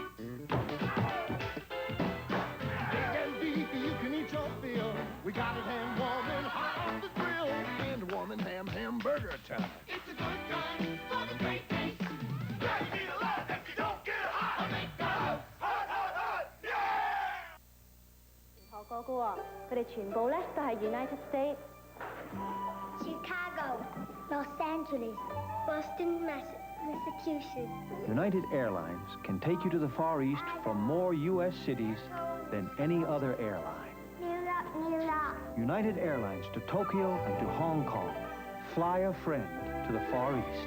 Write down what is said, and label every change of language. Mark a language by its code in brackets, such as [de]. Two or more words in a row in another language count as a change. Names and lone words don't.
[en] Big and beefy, you can eat your fill. We got it hand warm and hot on the grill. And warm and hamburger time. It's a good time for the great taste. Gotta be alive if you don't get hot. Hot, hot, hot, yeah! [yue] 學過嘅喎，佢哋全部咧都係 United States、Chicago、Los Angeles、Boston、Massachusetts。 [en] United Airlines can take you to the Far East from more U.S. cities than any other airline. New York. United Airlines to Tokyo and to Hong Kong. Fly a friend to the Far East.